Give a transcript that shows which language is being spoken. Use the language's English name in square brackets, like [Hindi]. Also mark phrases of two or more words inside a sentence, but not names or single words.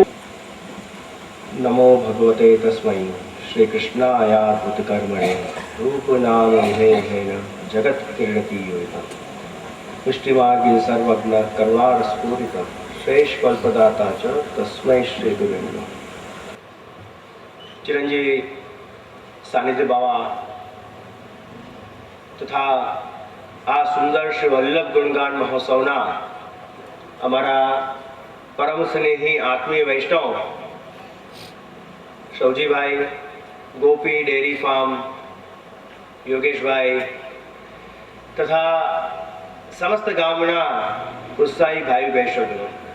[Sanskrit] नमो भगवते तस्मै श्री कृष्णाय कृतकर्मणे रूपनाम विभेदेन जगत् क्रीडति योगिनं पुष्टिमार्गे सर्वज्ञ कर्वारस्फुरितं श्रेष्ठफलप्रदाता च तस्मै श्री गुरुवे नमः। [Gujarati] चिरंजीवी સાનિધ્ય બાવા તથા આ સુંદર શ્રી વલ્લભ ગુણગાન મહોત્સવના અમારા પરમ સ્નેહી આત્મીય વૈષ્ણવ સૌજીભાઈ, ગોપી ડેરી ફાર્મ, યોગેશભાઈ તથા સમસ્ત ગામના ઉત્સાહી ભાઈ વૈષ્ણવજનો